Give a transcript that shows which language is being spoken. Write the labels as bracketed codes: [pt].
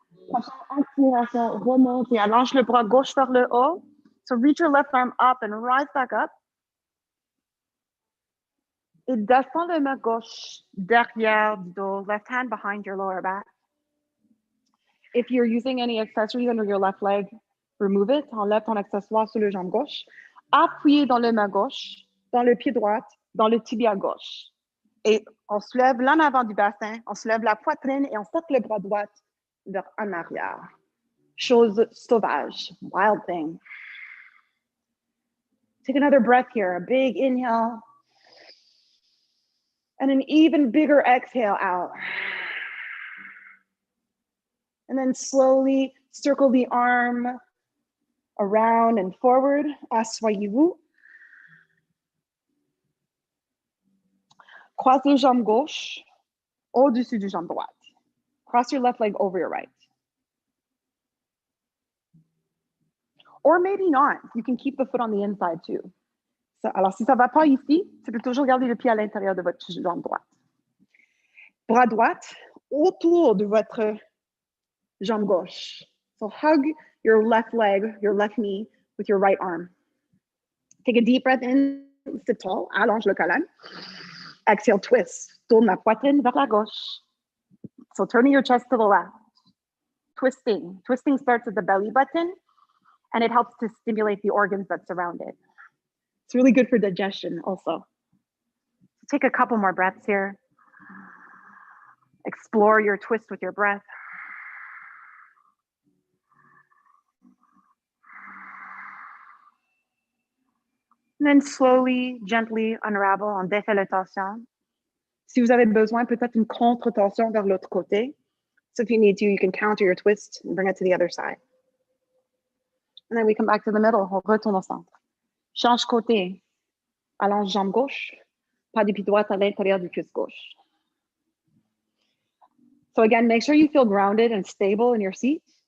[fr] Prochaine inspiration, remonte et allonge le bras gauche vers le haut. [en] So reach your left arm up and rise back up. [fr] Et descends le main gauche derrière du dos, [en] left hand behind your lower back. If you're using any accessories under your left leg, remove it. [fr] Enlève ton accessoire sur le jambe gauche. Appuyez dans le main gauche, dans le pied droit, dans le tibia gauche. Et on soulève l'en avant du bassin, on soulève la poitrine et on porte le bras droit vers en arrière. Chose sauvage, [en] wild thing. Take another breath here, a big inhale. And an even bigger exhale out. And then slowly circle the arm around and forward. [fr] Asseyez-vous. Croise les jambes gauche au-dessus du jambe droite. [en] Cross your left leg over your right. Or maybe not. You can keep the foot on the inside too. [fr] Alors, si ça ne va pas ici, tu peux toujours garder le pied à l'intérieur de votre jambe droite. Bras droite autour de votre jambe gauche. [en] So hug your left leg, your left knee with your right arm. Take a deep breath in, sit tall, [fr] allonge le colonne. [en] Exhale, twist. [fr] Tourne la poitrine vers la gauche. [en] So turning your chest to the left. Twisting. Twisting starts at the belly button, and it helps to stimulate the organs that surround it. It's really good for digestion also. Take a couple more breaths here. Explore your twist with your breath. And then slowly, gently unravel, [fr] on défait la tension. Si vous avez besoin, peut-être une contre-tension vers l'autre côté. [en] So if you need to, you can counter your twist and bring it to the other side. And then we come back to the middle. [fr] On retourne au centre. Change côté. Allonge jambe gauche. Pas de pied droite à l'intérieur du cuisse gauche. [en] So again, make sure you feel grounded and stable in your seat.